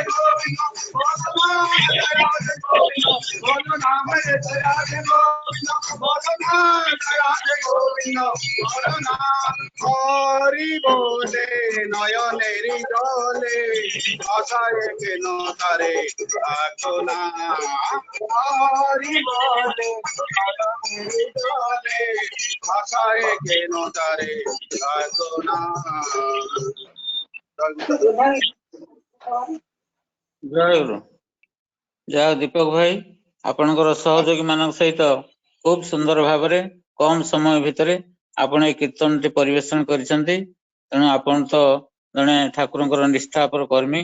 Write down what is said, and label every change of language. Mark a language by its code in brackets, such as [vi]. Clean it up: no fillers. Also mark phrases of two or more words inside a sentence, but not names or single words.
[bn] গোবিন্দ বলো না জয় রাধে গোবিন্দ বলো না হরে জয় রাধে গোবিন্দ বলো না জয় রাধে গোবিন্দ গোবিন্দ করুণা হরি বলে নয়নেরি জলে আশায় কেন তারে ডাকো না হরি বলে নয়নেরি জলে আশায় কেন তারে ডাকো না। [or] ଜୟ ଗୁରୁ। ଯାହା ଦୀପକ ଭାଇ ଆପଣଙ୍କର ସହଯୋଗୀ ମାନଙ୍କ ସହିତ ଖୁବ ସୁନ୍ଦର ଭାବରେ କମ ସମୟ ଭିତରେ ଆପଣ এই କୀର୍ତ୍ତନଟି ପରିବେଷଣ କରିଛନ୍ତି। ତେଣୁ ଆପଣ ତ ଜଣେ ଠାକୁରଙ୍କର ନିଷ୍ଠାପର କର୍ମୀ।